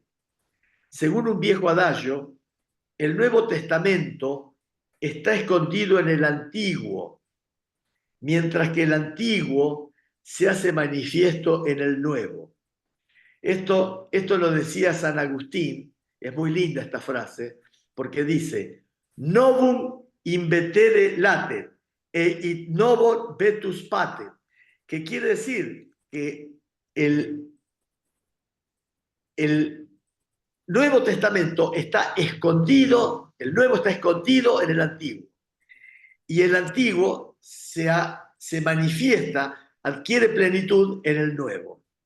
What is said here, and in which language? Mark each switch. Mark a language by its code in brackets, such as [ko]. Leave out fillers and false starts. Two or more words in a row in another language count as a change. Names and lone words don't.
[es] Según un viejo adagio, el Nuevo Testamento está escondido en el Antiguo, mientras que el Antiguo se hace manifiesto en el Nuevo. Esto lo decía San Agustín, es muy linda esta frase, porque dice: [la] novum invetere latet et novo vetus pater, [es] que quiere decir que el Nuevo Testamento está escondido, el Nuevo está escondido en el Antiguo, y el Antiguo se manifiesta, adquiere plenitud en el Nuevo.